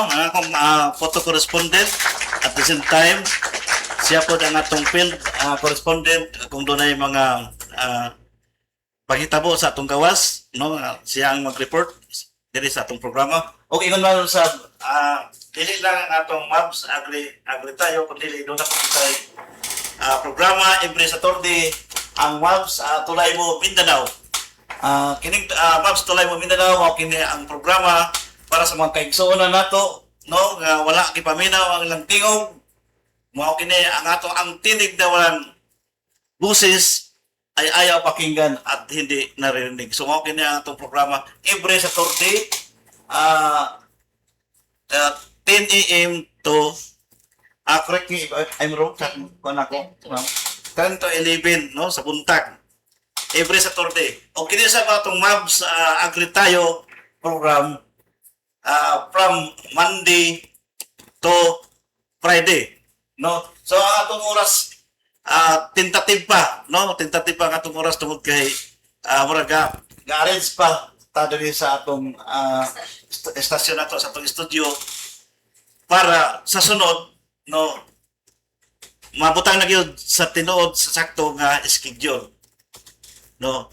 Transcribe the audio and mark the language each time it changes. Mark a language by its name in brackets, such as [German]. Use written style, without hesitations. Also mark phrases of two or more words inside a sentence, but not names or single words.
[Cebuano] Ang akong photo correspondent. [English] At the same time, [Cebuano] siya po ang atong field correspondent kung doon ay mga paghitabo sa atong gawas, no? Siya ang mag-report diri sa atong programa. O ingon man sa dili lang ang atong MABS Agri Tayo, kundi [Filipino] doon na po tayo [Cebuano] programa every Saturday ang MABS Tulay Mo Mindanao. Kining MABS Tulay Mo Mindanao mao kini ang programa para sa mga kaigsuonan nato, no, nga wala kipaminaw ang ilang tingog, mao kini ang ato ang [Filipino] tinig na walang buses ay ayaw pakinggan at hindi naririnig. [Cebuano] So mao kini ang atong programa [English] every Saturday 10 AM to correct me if I'm wrong, [Cebuano] kung ako, ma'am. 10 to 11, no, sa buntag. [English] Every Saturday. [Cebuano] O kini sa atong MABS Agri Tayo program [English] from Monday to Friday, [Cebuano] no? So ang atong oras tentative pa, no? Tentative pa ang atong oras tungod kay murag ga-arrange pa ta diri sa atong estasyon nato sa atong studio para sa sunod, no, mabutang na gyud sa tinuod sa sakto nga schedule, no.